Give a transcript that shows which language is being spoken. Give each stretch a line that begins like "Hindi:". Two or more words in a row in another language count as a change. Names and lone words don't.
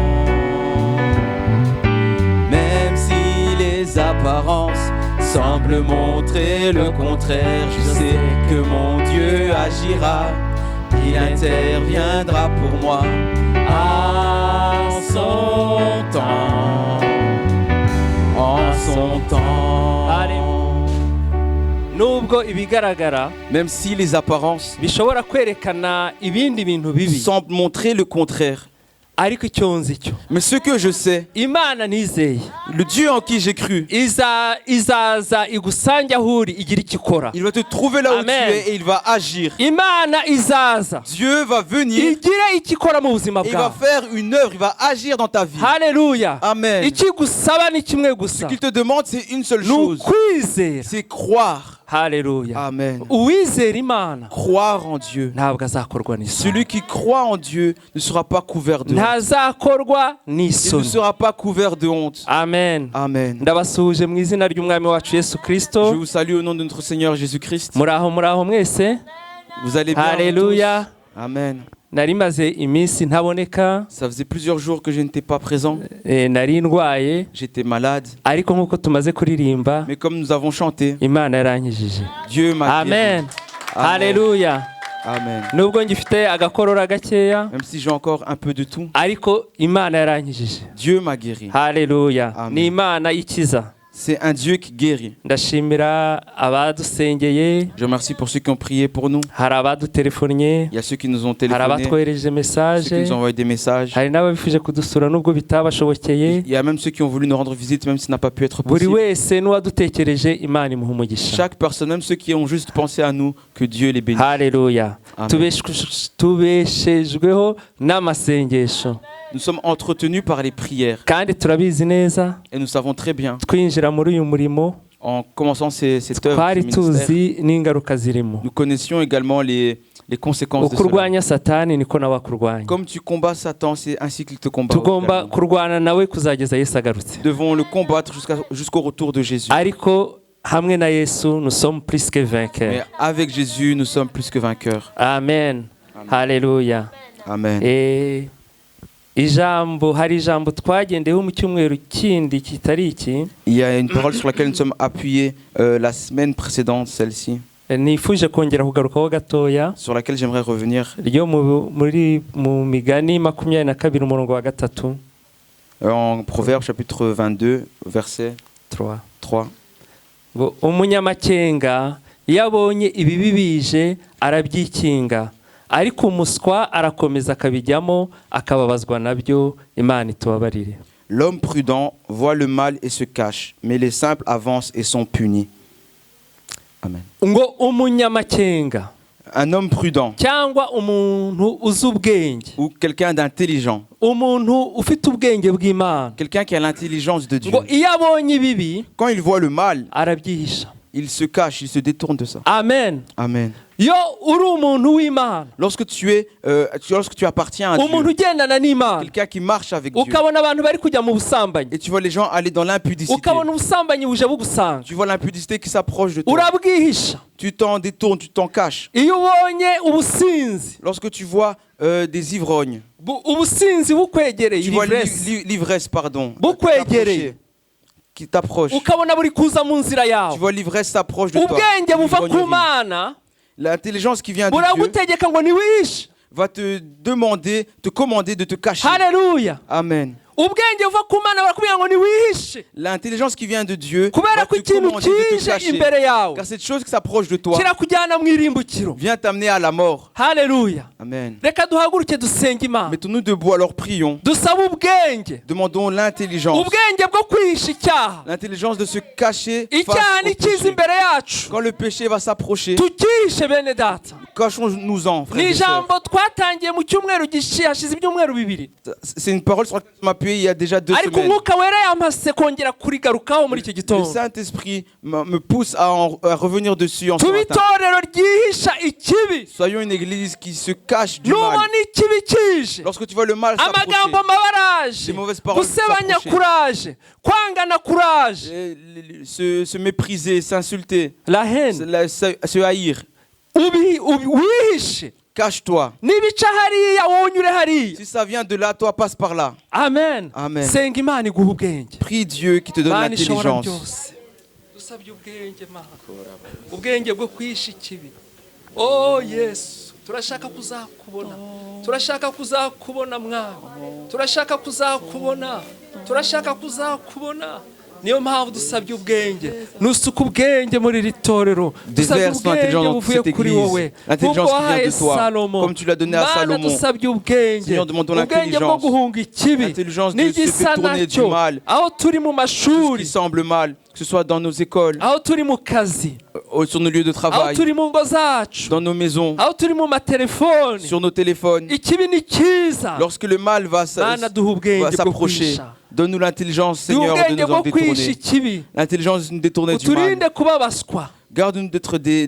French: Même si les apparences semblent montrer le contraire, je sais que mon Dieu agira, il interviendra pour moi en son temps. En son temps. Allez.
Kinyarwanda: Nubwo ibigaragara
French: Même si les apparences
Kinyarwanda: bishobora kwerekana ibindi bintu bibi,
French: semblent montrer le contraire,
Kinyarwanda: ariko icyo nzi cyo
French: mais ce que je sais,
Kinyarwanda: Imana nizeye
French: le Dieu en qui j'ai cru,
Kinyarwanda: izaza igusange aho uri igira icyo ikora.
French: il va te trouver là où Amen. tu es et il va agir.
Kinyarwanda: Imana izaza
French: Dieu va venir,
Kinyarwanda: igire icyo ikora mu buzima
French: il va
Kinyarwanda: bwawe.
French: faire une œuvre, il va agir dans ta vie.
Kinyarwanda: Haleluya.
French: Amen.
Kinyarwanda: Ikigusaba ni kimwe
French: Ce
Kinyarwanda: gusa,
French: qu'il te demande, c'est une seule
Kinyarwanda: ni
French: chose,
Kinyarwanda: ukwizera.
French: c'est croire.
Kinyarwanda: Haleluya.
French: Amen.
Kinyarwanda: Uwizera Imana
French: Croire en Dieu.
Kinyarwanda: ntabwo azakorwa n'isoni,
French: Celui qui croit en Dieu ne sera pas couvert de honte.
Kinyarwanda: ntazakorwa
French: Il ne
Kinyarwanda: n'isoni.
French: sera pas couvert de honte. Amen. Amen.
Kinyarwanda: Ndabasuhuje mu izina ry'umwami wacu Yesu
French: Je
Kinyarwanda: Kristo.
French: vous salue au nom de notre Seigneur Jésus-Christ.
Kinyarwanda: Muraho mwese.
French: Vous allez bien?
Kinyarwanda: Haleluya.
French: tous? Amen.
Kinyarwanda: Nari maze iminsi ntaboneka,
French: Ça faisait plusieurs jours que je n'étais pas présent.
Kinyarwanda: nari ndwaye,
French: J'étais malade.
Kinyarwanda: ariko nk'uko tumaze kuririmba,
French: Mais comme nous avons chanté,
Kinyarwanda: Imana yarankijije.
French: Dieu m'a guéri. Amen. Amen.
Kinyarwanda: Haleluya.
French: Amen.
Kinyarwanda: Nubwo ngifite agakorora gakeya,
French: Même si j'ai encore un peu de tout,
Kinyarwanda: ariko Imana yarankijije.
French: Dieu m'a guéri.
Kinyarwanda: Haleluya.
French: Amen.
Kinyarwanda: Ni Imana ikiza.
French: C'est un Dieu qui guérit.
Kinyarwanda: Ndashimira abadusengeye,
French: Je remercie pour ceux qui ont prié pour nous.
Kinyarwanda: hari abadutelefonnye,
French: Il y a ceux qui nous ont
Kinyarwanda: hari
French: téléphoné,
Kinyarwanda: abatwohereje
French: ceux qui
Kinyarwanda: message,
French: nous ont envoyé des messages.
Kinyarwanda: hari n'ababifuje kudusura nubwo bitabashobokeye.
French: Il y a même ceux qui ont voulu nous rendre visite, même si ça n'a pas pu être
Kinyarwanda: Buri
French: possible.
Kinyarwanda: wese n'uwadutekereje, Imana imuha umugisha.
French: Chaque personne, même ceux qui ont juste pensé à nous, que Dieu les bénisse.
Kinyarwanda: Haleluya.
French: Amen.
Kinyarwanda: Tubeshejweho n'amasengesho,
French: Nous sommes entretenus par les prières.
Kinyarwanda: kandi turabizi neza,
French: Et nous savons très bien,
Kinyarwanda: twinjira muri uyu murimo
French: en commençant cette œuvre,
Kinyarwanda: twari
French: ce ministère,
Kinyarwanda: tuzi n'ingaruka zirimo.
French: nous connaissions également les conséquences de
Kinyarwanda: Uko
French: cela.
Kinyarwanda: urwanya satani niko nawe akurwanya.
French: Comme tu combats Satan, c'est ainsi qu'il te combat.
Kinyarwanda: Tugomba
French: également.
Kinyarwanda: kurwana nawe kuzageza Yesu agarutse.
French: Nous devons le combattre jusqu'au retour de Jésus.
Kinyarwanda: Ariko hamwe na Yesu
French: nous sommes plus que vainqueurs. Mais avec Jésus, nous sommes plus que vainqueurs.
Kinyarwanda: Amen. Haleluya.
French: Amen.
Kinyarwanda: Hari ijambo twagendeho mu cyumweru kindi kitari iki.
French: Il y a une parole sur laquelle nous sommes appuyés la semaine précédente, celle-ci,
Kinyarwanda: Nifuje kongera kugarukaho gatoya,
French: sur laquelle j'aimerais revenir.
Kinyarwanda: ryo mu Migani 22 umurongo wa 3.
French: En Proverbes chapitre 22, verset 3.
Kinyarwanda: Ngo umunyamakenga iyo abonye ibibi bije arabyikinga, ariko umuswa arakomeza akabijyamo akababazwa nabyo. Imana itubabarire.
French: L'homme prudent voit le mal et se cache, mais les simples avancent et sont punis. Amen.
Kinyarwanda: Ngo umunyamakenga
French: Un homme prudent
Kinyarwanda: cyangwa umuntu uzi ubwenge,
French: ou quelqu'un d'intelligent,
Kinyarwanda: umuntu ufite ubwenge bw'Imana,
French: quelqu'un qui a l'intelligence de Dieu,
Kinyarwanda: ngo iyo abonye ibibi
French: quand il voit le mal,
Kinyarwanda: arabyihisha.
French: il se cache, il se détourne de ça. Amen. Amen.
Kinyarwanda: Yo uri umuntu w'Imana,
French: Lorsque tu appartiens à
Kinyarwanda: umuntu
French: Dieu,
Kinyarwanda: ugendana n'Imana,
French: quelqu'un qui marche avec Dieu,
Kinyarwanda: ukabona abantu bari kujya mu busambanyi,
French: et tu vois les gens aller dans l'impudicité,
Kinyarwanda: ukabona ubusambanyi buje bugusanga,
French: tu vois l'impudicité qui s'approche de toi,
Kinyarwanda: urabwihisha.
French: tu t'en détournes, tu t'en caches.
Kinyarwanda: Iyo ubonye ubusinzi,
French: Lorsque tu vois des ivrognes,
Kinyarwanda: ubusinzi bukwegereye,
French: tu vois l'ivresse,
Kinyarwanda: bukwegereye,
French: qui t'approche.
Kinyarwanda: ukabona buri kuza mu nzira
French: Tu
Kinyarwanda: yawe,
French: vois l'ivresse s'approche de toi.
Kinyarwanda: ubwenge buva ku
French: L'ivrognerie.
Kinyarwanda: Mana
French: L'intelligence qui vient de Dieu
Kinyarwanda: buragutegeka ngo ntiwihishe.
French: va te demander, te commander de te cacher.
Kinyarwanda: haleluya
French: Amen.
Kinyarwanda: ubwenge buva ku mana barakubwira ngo ntiwihishe
French: L'intelligence qui vient de Dieu
Kinyarwanda: kubera
French: va
Kinyarwanda: ko
French: te
Kinyarwanda: ikintu
French: commander de te
Kinyarwanda: kije
French: cacher.
Kinyarwanda: imbere yawe
French: Car cette chose qui s'approche de toi
Kinyarwanda: kirakujyana mu irimbukiro
French: vient t'amener à la mort.
Kinyarwanda: haleluya
French: Amen.
Kinyarwanda: reka duhaguruke dusenge imana
French: Mettons-nous debout, alors prions.
Kinyarwanda: dusaba ubwenge
French: Demandons l'intelligence.
Kinyarwanda: ubwenge bwo kwihisha icyaha
French: L'intelligence de se cacher
Kinyarwanda: icyaha
French: face au
Kinyarwanda: nikiza
French: péché.
Kinyarwanda: imbere yacu
French: Quand le péché va s'approcher,
Kinyarwanda: tukihishe bene data
French: cachons-nous-en, frères
Kinyarwanda: ni
French: et sœurs.
Kinyarwanda: ijambo twatangiye mu cyumweru hashize ibyumweru bibiri
French: C'est une parole sur laquelle tu m'as appuyé il y a déjà 2
Kinyarwanda: ariko
French: semaines.
Kinyarwanda: umwuka wera yampase kongera kurigarukaho muri iki
French: Le
Kinyarwanda: gitondo
French: Saint-Esprit me pousse à revenir dessus en ce
Kinyarwanda: tuba
French: matin.
Kinyarwanda: itorero ryihisha ikibi
French: Soyons une église qui se cache du mal.
Kinyarwanda: nubona ikibi kije
French: Lorsque tu vois le mal s'approcher,
Kinyarwanda: amagambo mabaraje
French: Les mauvaises paroles
Kinyarwanda: gusebanya
French: s'approcher.
Kinyarwanda: kuraje kwangana kuraje
French: se mépriser, s'insulter, la haine se haïr.
Kinyarwanda: wihishe
French: Cache-toi.
Kinyarwanda: nibica hariya wowe unyure hariya
French: Si ça vient de là, toi passe par là.
Kinyarwanda: amen
French: Amen.
Kinyarwanda: senga imana iguha ubwenge
French: Prie Dieu qui te donne
Kinyarwanda: Imana ishobora
French: l'intelligence.
Kinyarwanda: byose dusabye ubwenge mana ubwenge bwo kwihisha ikibi oh yesu turashaka kuzakubona turashaka kuzakubona mwami turashaka kuzakubona turashaka kuzakubona niyo mpamvu dusabye ubwenge nusuka ubwenge muri iri torero dusabye
French: Déverse ton intelligence
Kinyarwanda: ubwenge
French: dans
Kinyarwanda: buvuye
French: cette
Kinyarwanda: kuri
French: église.
Kinyarwanda: wowe
French: L'intelligence
Kinyarwanda: nk'uko
French: qui vient
Kinyarwanda: wahaye
French: de toi,
Kinyarwanda: salomo
French: comme tu l'as donné à
Kinyarwanda: mana
French: Salomon.
Kinyarwanda: dusabye ubwenge
French: Seigneur, demandons
Kinyarwanda: ubwenge bwo
French: l'intelligence.
Kinyarwanda: guhunga ikibi
French: L'intelligence de se
Kinyarwanda: n'igisa
French: détourner du
Kinyarwanda: nacyo
French: mal.
Kinyarwanda: aho turi mu
French: Tout ce
Kinyarwanda: mashuri
French: qui semble mal, que ce soit dans nos écoles,
Kinyarwanda: aho turi mu kazi
French: sur nos lieux de
Kinyarwanda: aho
French: travail,
Kinyarwanda: turi mu ngo zacu
French: dans nos maisons,
Kinyarwanda: aho turi mu matelefoni
French: sur nos téléphones.
Kinyarwanda: ikibi ni cyiza
French: Lorsque le mal va
Kinyarwanda: mana duha ubwenge bwo
French: s'approcher,
Kinyarwanda: kwihisha
French: donne-nous l'intelligence,
Kinyarwanda: duha
French: Seigneur, de
Kinyarwanda: ubwenge
French: nous
Kinyarwanda: bwo
French: en
Kinyarwanda: kwihisha
French: détourner.
Kinyarwanda: ikibi
French: L'intelligence de nous détourner du mal.
Kinyarwanda: uturinde kubabaswa
French: Garde-nous d'être des